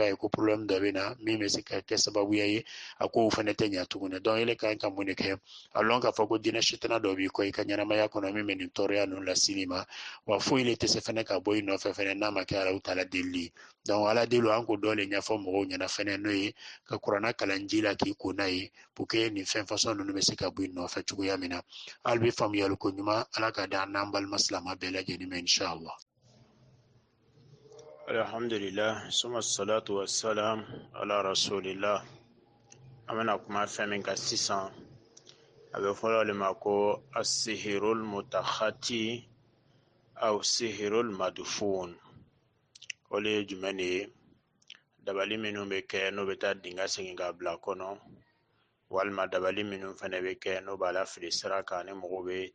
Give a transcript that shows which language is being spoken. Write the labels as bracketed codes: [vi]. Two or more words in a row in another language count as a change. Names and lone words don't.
[bm] ye ko problème dɔ bɛ na min bɛ se ka kɛ sababuya ye a kow fɛnɛ tɛ ɲɛ tuguni donc ele ka ɲi ka mun de kɛ a lɔn k'a fɔ ko diinɛ sitana dɔ b'i kɔ i ka ɲɛnamaya kɔnɔ min bɛ nin tɔɔrɔya ninnu las'i ma wa foyi le tɛ se fɛnɛ ka bɔ i nɔfɛ fɛnɛ n'a ma kɛ Alahu taala delili donc ala deli an ko dɔ le ɲɛfɔ mɔgɔw ɲɛna fɛnɛ n'o ye ka kuranna kalan ji la k'i ko n'a ye [fr] pour que [bm] nin fɛn façon ninnu bɛ se ka bɔ i nɔfɛ cogoya min na hali bi faamuyali ko ɲuman ala ka d'an n'an balima silamɛ bɛɛ lajɛlen ma inshallah [ar] الحمد لله ثم الصلاة والسلام على رسول الله [bm] an bɛna kuma fɛn min kan sisan a bɛ fɔlɔ de ma ko [ar] السحر المتخطي أو السحر المدفون [bm] o le ye jumɛn de ye dabali minnu bɛ kɛ n'o bɛ taa dingɛ segin ka bila kɔnɔ walima dabali minnu fana bɛ kɛ n'o b'a la fili sira kan ni mɔgɔw bɛ